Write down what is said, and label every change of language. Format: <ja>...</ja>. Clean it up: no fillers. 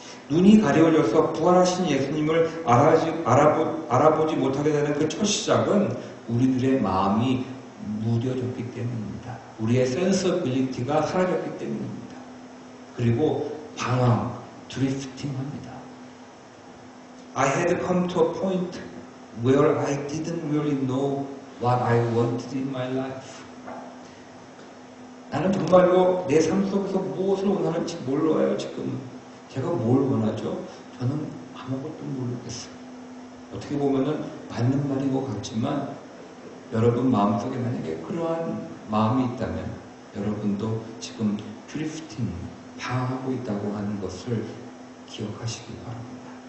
<ko>눈이 가려져서 부활하신 예수님을 알아보지 못하게 되는 그 첫 시작은 우리들의 마음이 무뎌졌기 때문입니다. 우리의 센서빌리티가 사라졌기 때문입니다. 그리고 방황, 드리프팅합니다.</ko> <en>I had come to a point where I didn't really know what I wanted in my life.</en> <ko>나는 정말로 내 삶 속에서 무엇을 원하는지 몰라요, 지금. 제가 뭘 원하죠? 저는 아무것도 모르겠어요. 어떻게 보면은 맞는 말인 것 같지만 여러분 마음속에 만약에 그러한 마음이 있다면 여러분도 지금 드리프팅, 방황하고 있다고 하는 것을 기억하시기 바랍니다.</ko>